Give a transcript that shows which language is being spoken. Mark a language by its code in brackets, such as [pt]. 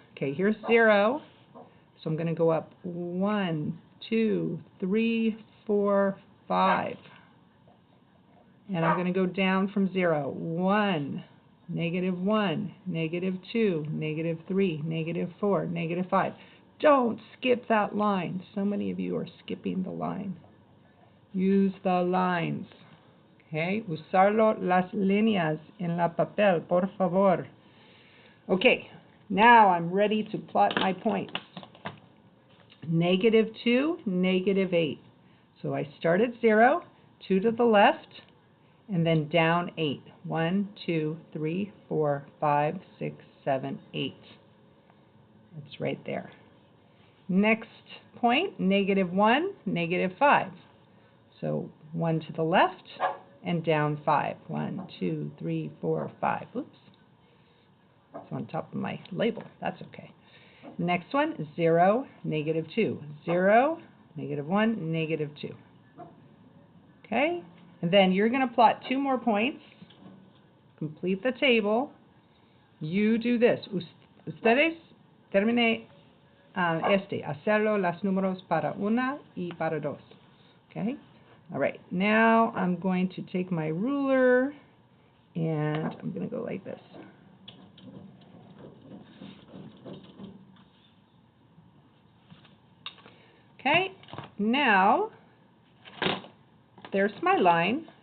[en] Okay, here's 0. So I'm going to go up 1, 2, 3, 4, 5. And I'm going to go down from 0. 1. -1, -2, -3, -4, -5. Don't skip that line. So many of you are skipping the line. Use the lines. [es] Okay, usarlo las líneas en la papel, por favor. [en] Okay, now I'm ready to plot my points. -2, -8. So I start at 0, 2 to the left, and then down 8. 1, 2, 3, 4, 5, 6, 7, 8. It's right there. Next point, -1, -5. So 1 to the left and down 5. 1, 2, 3, 4, 5. Oops. It's on top of my label. That's okay. Next one, 0, -2. 0, -1, -2. Okay? And then you're going to plot 2 more points, complete the table. You do this. [es] Ustedes termine hacerlo los números para 1 y para 2. Okay? [en] All right, now I'm going to take my ruler and I'm going to go like this. Okay, now there's my line.